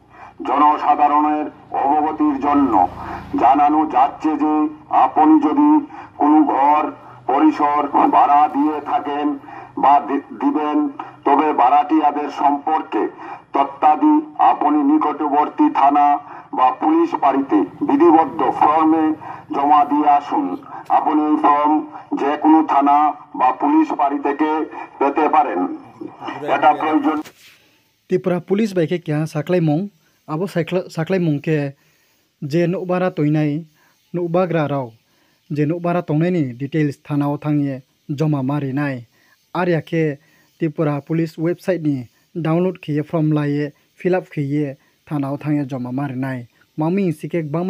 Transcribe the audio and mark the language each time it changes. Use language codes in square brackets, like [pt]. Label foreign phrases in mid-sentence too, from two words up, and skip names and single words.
[bn] জনসাধারণের অবগতির জন্য জানানো যাচ্ছে যে আপনি যদি কোনো ঘর পরিসর ভাড়া দিয়ে থাকেন বা দিবেন, তবে ভাড়াটিয়াদের সম্পর্কে তথ্যাদি আপনি নিকটবর্তী থানা বা পুলিশ ফাঁড়িতে বিধিবদ্ধ ফর্মে জমা দিয়ে আসুন। আপনি এই ফর্ম যে কোনো থানা বা পুলিশ ফাঁড়ি থেকে পেতে পারেন। এটা প্রয়োজন। [trp] ত্রিপুরা পুলিশ বাইকে क्या साख्लाय मं आबो साख्लाय मं के जे नुबारा तोयनाय नुबाग्रा राव जे नुबारा तंनायनि डिटेल्स थानाव थांये जमा मारिनाय आर याखे त्रिपुरा पुलिस वेबसाइट नि डाउनलोड खिये फर्म लाये फिलअप खिये थानाव थांये जमा मारिनाय मामी सिके बांमान